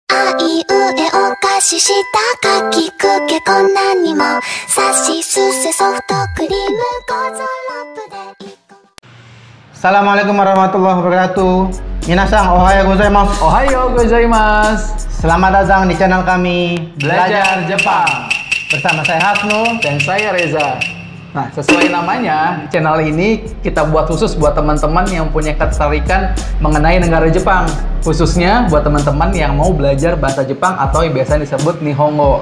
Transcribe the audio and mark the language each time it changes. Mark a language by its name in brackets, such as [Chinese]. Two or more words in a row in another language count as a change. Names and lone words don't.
[Arabic] い上お貸ししたかきくけこんなにもさしすせソフトクリームゴゾロップで السلام عليكم ورحمة الله وبركاته. [Japanese] みなさん、おはようございます. おはようございます. [Indonesian] Selamat datang di channel kami Belajar Jepang. Bersama saya Hasnu dan saya Reza. Nah, sesuai namanya, channel ini kita buat khusus buat teman-teman yang punya ketertarikan mengenai negara Jepang. Khususnya buat teman-teman yang mau belajar bahasa Jepang atau yang biasa disebut Nihongo.